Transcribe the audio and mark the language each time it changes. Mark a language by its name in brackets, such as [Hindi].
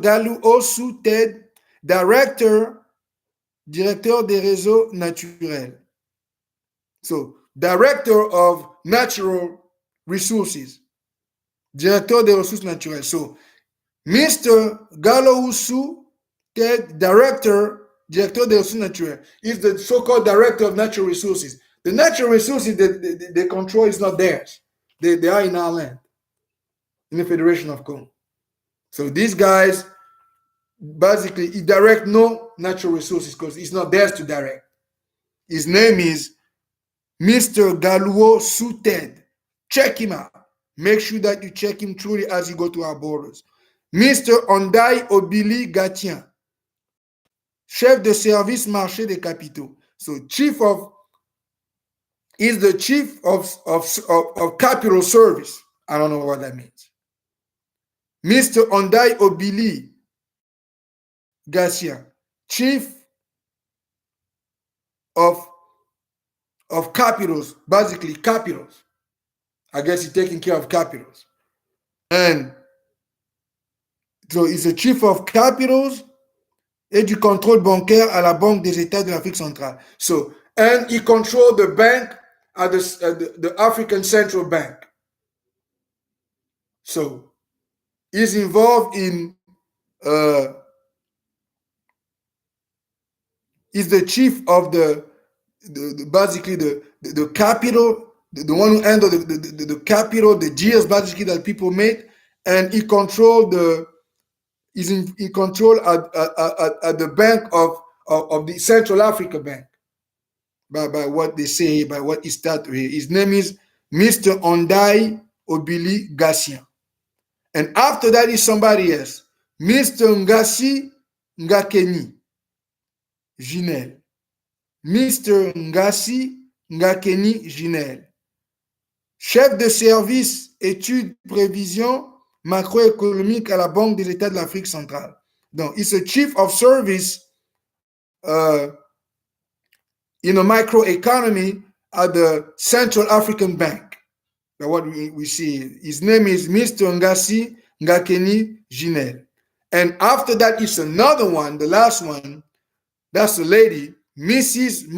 [French] Galuo Su Ted, directeur des réseaux naturels. [English] So, director of natural resources. [French] Directeur des ressources naturelles. [English] So, Mr. Galuo Su Ted, [French] directeur des ressources naturelles, [English] is the so-called director of natural resources. The natural resources they control is not theirs. They are in our land, in the Federation of Congo. So these guys, basically, he direct no natural resources because it's not theirs to direct. His name is Mr. Galuo Su Ted. Check him out. Make sure that you check him truly as you go to our borders. Mr. [French] Ondai Obili Gatien, chef de service marché des capitaux. [English] So chief of is the chief of capital service. I don't know what that means. Mr. Ondai Obili Garcia, chief of capitals, basically capitals. I guess he's taking care of capitals. And so he's the chief of capitals [French] et du contrôle bancaire à la Banque des États de l'Afrique centrale. [English] So, and he controlled the bank at the African Central Bank. So, he's involved in, he's the chief of basically the capital, the one who handled the capital, the deals basically that people made, and he controlled he's in control at the bank of the Central Africa Bank. By what they say, by what he started here. His name is Mr. Ondai Obili Garcia. And after that is somebody else, Mr. Ngasi Ngakeni Ginel. Mr. Ngasi Ngakeni Ginel. [French] Chef de service études prévision macroéconomique à la Banque des États de l'Afrique centrale. [English] Donc, he's a chief of service in a microeconomy at the Central African Bank. Now what we see, his name is Mr. Ngasi Ngakeni Ginel. And after that is another one, the last one, that's the lady, Mrs.